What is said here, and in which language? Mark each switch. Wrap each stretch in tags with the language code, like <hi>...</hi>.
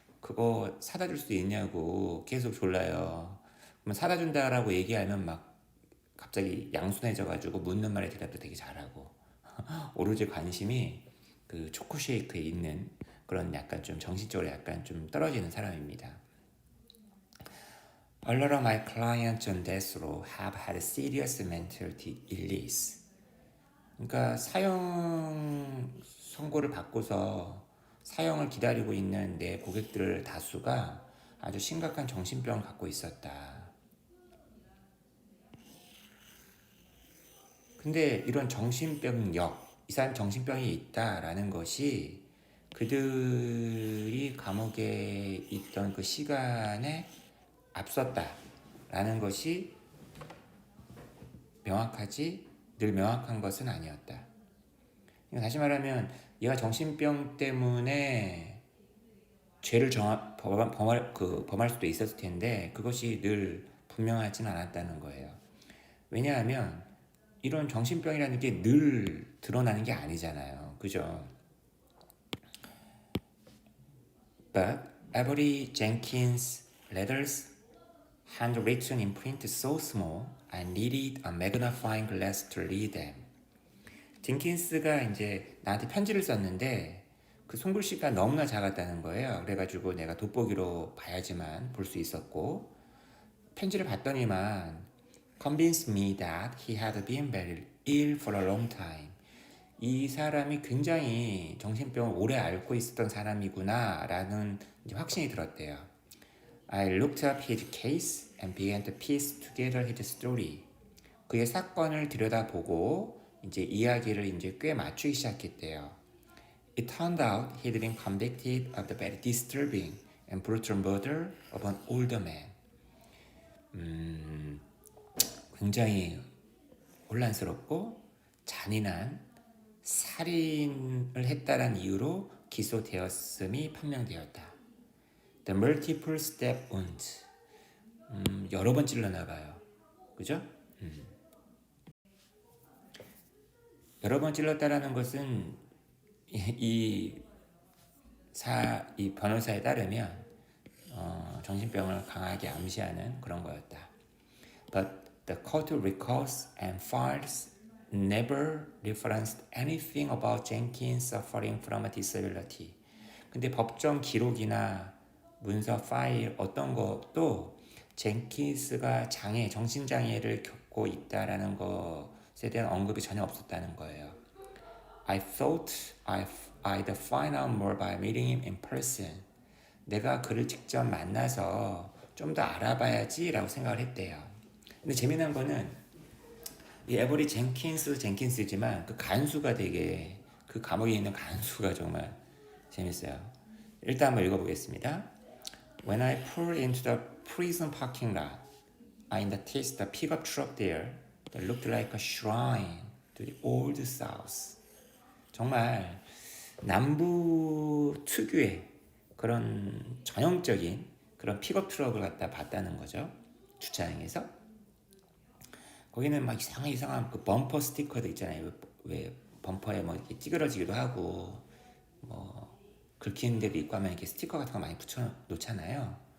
<ko>그거 사다 줄 수 있냐고 계속 졸라요. 그러면 사다 준다라고 얘기하면 막 갑자기 양순해져가지고 묻는 말에 대답도 되게 잘하고 오로지 관심이 그 초코 쉐이크에 있는 그런 약간 좀 정신적으로 약간 좀 떨어지는 사람입니다.</ko> <en>A lot of my clients on death row have had serious mental illness.</en> <ko>그러니까 사형 선고를 받고서 사형을 기다리고 있는 내 고객들 다수가 아주 심각한 정신병을 갖고 있었다. 근데 이런 정신병력, 이 사람 정신병이 있다라는 것이 그들이 감옥에 있던 그 시간에 앞섰다라는 것이 늘 명확한 것은 아니었다. 다시 말하면 얘가 정신병 때문에 죄를 범할 수도 있었을 텐데 그것이 늘 분명하진 않았다는 거예요. 왜냐하면 이런 정신병이라는 게 늘 드러나는 게 아니잖아요. 그죠?</ko> <en>But Avery Jenkins' letters, handwritten in print so small, I needed a magnifying glass to read them.</en> <ko>젠킨스가 이제 나한테 편지를 썼는데 그 손글씨가 너무나 작았다는 거예요. 그래가지고 내가 돋보기로 봐야지만 볼 수 있었고, 편지를 봤더니만</ko> <en>convinced me that he had been very ill for a long time.</en> <ko>이 사람이 굉장히 정신병을 오래 앓고 있었던 사람이구나 라는 확신이 들었대요.</ko> <en>I looked up his case and began to piece together his story.</en> <ko>그의 사건을 들여다보고 이제 이야기를 이제 꽤 맞추기 시작했대요.</ko> <en>It turned out he'd been convicted of the very disturbing and brutal murder of an older man.</en> <ko>굉장히 혼란스럽고 잔인한 살인을 했다는 이유로 기소되었음이 판명되었다.</ko> <en>The multiple step wounds.</en> <ko>여러 번 찔러나 봐요. 그죠? 여러 번 찔렀다라는 것은 이 변호사에 따르면 정신병을 강하게 암시하는 그런 거였다.</ko> <en>But the court records and files never referenced anything about Jenkins suffering from a disability.</en> <ko>근데 법정 기록이나 문서 파일 어떤 것도 젠킨스가 정신장애를 받고 있다라는 것에 대한 언급이 전혀 없었다는 거예요.</ko> <en>I thought I'd find out more by meeting him in person.</en> <ko>내가 그를 직접 만나서 좀 더 알아봐야지라고 생각을 했대요. 근데 재미난 거는 이 에버리 젠킨스지만 그 간수가 되게 그 감옥에 있는 간수가 정말 재밌어요. 일단 한번 읽어보겠습니다.</ko> <en>When I pulled into the prison parking lot, I noticed the pickup truck there that looked like a shrine to the old South.</en> <ko>정말 남부 특유의 그런 전형적인 그런 픽업 트럭을 갖다 봤다는 거죠. 주차장에서. 거기는 막 이상한 그 범퍼 스티커도 있잖아요. 왜 범퍼에 뭐 이렇게 찌그러지기도 하고 뭐 긁히는 데도 있고 하면 이렇게 스티커 같은 거 많이 붙여 놓잖아요.</ko>